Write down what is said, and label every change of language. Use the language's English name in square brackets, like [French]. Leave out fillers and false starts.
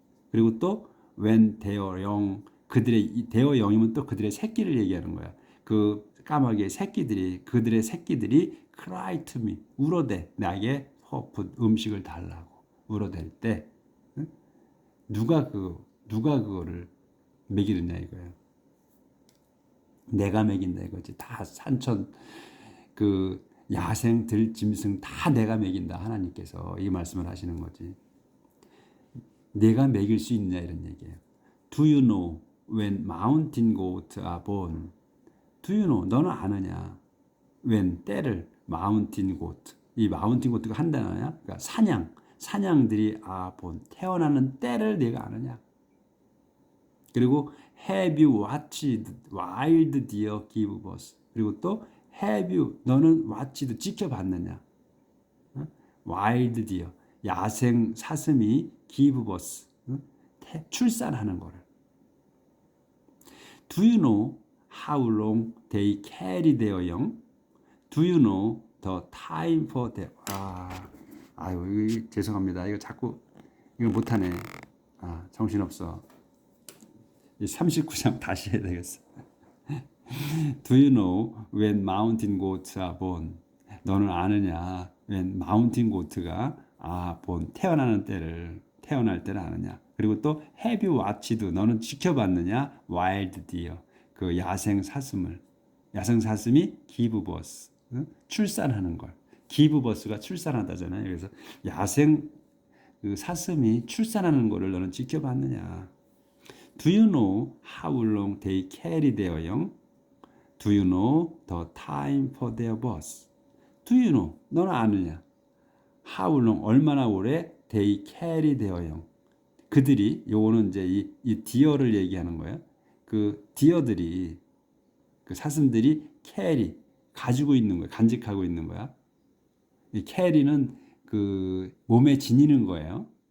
[Korean] 그리고 또 [English] when their young. [Korean] 그들의 their young이면 또 그들의 새끼를 얘기하는 거야. 그 까마귀의 새끼들이 그들의 새끼들이 [English] cry to me. [Korean] 울어대. 나에게 food 음식을 달라고. 울어댈 때 누가 그거를 먹이느냐 이거예요. 내가 먹인다 이거지. 다 산천 그 야생 들짐승 다 내가 먹인다. 하나님께서 이 말씀을 하시는 거지. 내가 먹일 수 있냐 이런 얘기예요. [English] Do you know when mountain goats are born? Do you know? [Korean] 너는 아느냐? [English] when [Korean] 때를 [English] mountain goat. [Korean] 이 mountain goat가 한 단어야. 그러니까 사냥들이 [English] are born. [Korean] 태어나는 때를 내가 아느냐? 그리고 [English] have you watched wild deer give birth? [Korean] 그리고 또 [English] have you [Korean] 너는 watched 지켜봤느냐? [English] wild deer [Korean] 야생 사슴이 [English] give birth [Korean] 출산하는 거를. [English] Do you know how long they carry their young? Do you know the time for their [Korean] 아유 이거 죄송합니다. 이거 자꾸 이거 못하네. 정신없어. 39장 다시 해야 되겠어. [English] Do you know when mountain goats are born? [Korean] 너는 아느냐? when mountain goat가 born 태어날 때를 아느냐? [English] 그리고 또 have you watched? [Korean] 너는 지켜봤느냐? [English] wild deer [Korean] 그 야생 사슴이 [English] give birth [Korean] 출산하는 걸. give birth가 출산하다잖아요. 그래서 야생 그 사슴이 출산하는 거를 너는 지켜봤느냐? [English] Do you know how long they carry their young? Do you know the time for their birth? Do you know? [Korean] 너는 아느냐? [English] How long? [Korean] 얼마나 오래 [English] they carry their young? [Korean] 그들이 요거는 이제 이 디어를 얘기하는 거예요. 그 디어들이 그 사슴들이 carry 가지고 있는 거야. 간직하고 있는 거야. 이 carry는 그 몸에 지니는 거예요.